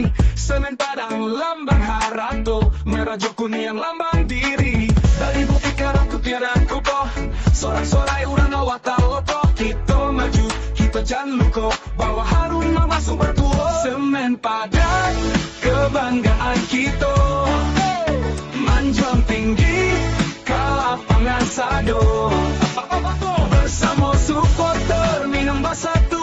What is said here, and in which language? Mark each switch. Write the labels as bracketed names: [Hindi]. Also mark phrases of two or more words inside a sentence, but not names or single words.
[Minangkabau] Semen Padang lambang Harato. Merajo kuning lambang diri. [Indonesian] Dari Bukit Karang Putih dan kokoh. Sorak-sorai [Minangkabau] urang awak taloko. [Indonesian] Kita maju, kita jangan luko. Bawa harum nama sumber tuo. Semen Padang, kebanggaan kita. Manjang tinggi, ke lapangan Sado. Bersama supporter Minang bersatu.